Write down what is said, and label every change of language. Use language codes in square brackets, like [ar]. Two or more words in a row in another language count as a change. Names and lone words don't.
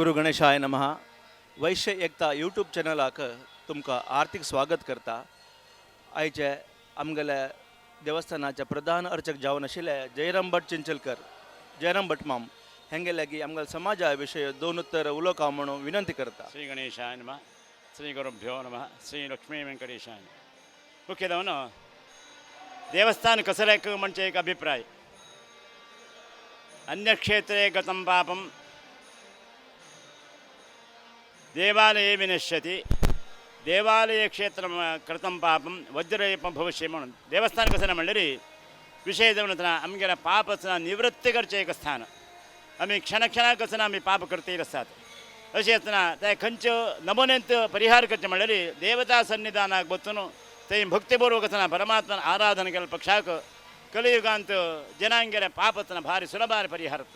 [sa] गणेशाय नमः. [kok] वैश्य एकता यूट्यूब चॅनलाक तुमकां हार्दिक स्वागत करता. आयचे आमगेले देवस्थानाचे प्रधान अर्चक जावन आशिल्ले जयराम भट चिंचलकर, जयराम भट माम हेंगे लागीं आमगेल्या समाजा विशय दोन उत्तर उलोवंक हांव म्हणून विनंती करता. [sa] श्री गणेशाय नमः. श्री गुरुभ्यो नमः. श्री लक्ष्मी वेंकटेशाय. [kok] मुख्यदवन देवस्थान कसलेक म्हणजे एक अभिप्राय. [sa] अन्यक्षेत्रे गतं पापं देवालये विनश्यति. देवालय क्षेत्र कृतं पापं वज्रलेपं भविष्य [kok] म्हणून देवस्थान कसं म्हणलेली विषय जाऊन आमगेल्या पापचं निवृत्ती करचे एक स्थान. आम्ही क्षणक्षणा कसं आम्ही पाप करते असतात अशें आसतना ते खंयच्यो नमुनेंत परिहार करचे म्हणलेली देवता सन्निधानाक बसून थंय भक्तीपूर्वक आसतना परमात्मान आराधना केल्या पक्षाक कलियुगांत जनांगेल्या पापतना भारी सुलभार परिहार जाता.